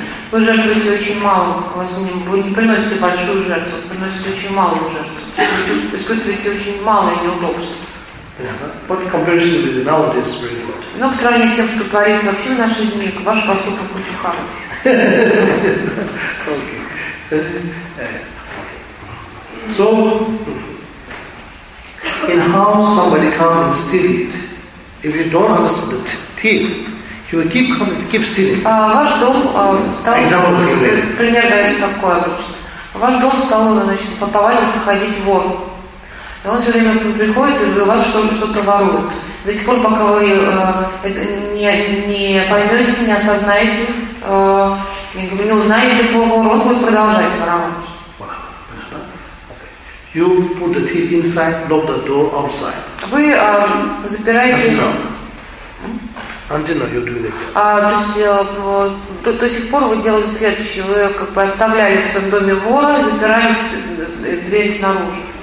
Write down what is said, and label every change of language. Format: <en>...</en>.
<ru>Вы жертвуете очень мало, вы не приносите большую жертву, вы приносите очень малую жертву. Вы испытываете очень малое неудобство.</ru> <en>But comparison with nowadays very good.</en> <ru>Но по сравнению с тем, что творится вообще в наши дни, ваш поступок очень хороший.</ru> <en>Okay. So in how somebody comes and steals it, if you don't understand the thief, he will keep coming, keep stealing.</en> <ru>Ваш дом стал. Пример дается такой обычно. Ваш дом стал, значит, повадился ходить вор. И он все время приходит, и у вас что-то ворует. До тех пор, пока вы не поймете, не осознаете, не узнаете этого вора, он будет продолжать воровать.</ru> <en>You put the thief inside, lock the door outside.</en> <ru>Вы запираете.</ru> <en>Until now you're doing it.</en> <ru>То есть до сих пор вы делали следующее: вы как бы оставляли в своем доме вора, запирали дверь снаружи.</ru>